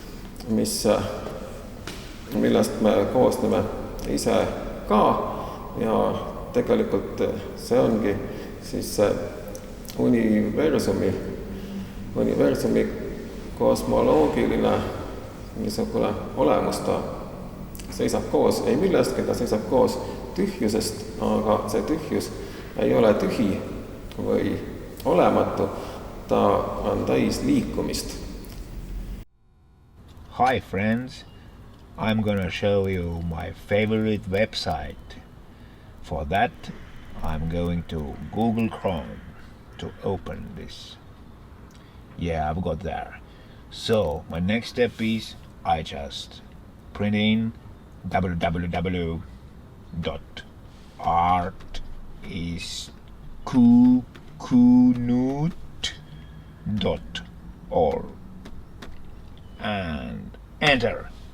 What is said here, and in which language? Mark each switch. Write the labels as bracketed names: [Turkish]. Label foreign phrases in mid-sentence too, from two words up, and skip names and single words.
[Estonian] millest me koosneme ise ka ja tegelikult see ongi siis universumi kosmoloogiline niisugune olemus, ta seisab koos ei millestki, ta seisab koos tühjusest, aga see tühjus ei ole tühi või olematu, ta on täis liikumist. [English] Hi friends, I'm gonna show you my favorite website. For that, I'm going to Google Chrome to open this. Yeah, I've got there. So, my next step is I just print in www.artiskukunut.org and enter.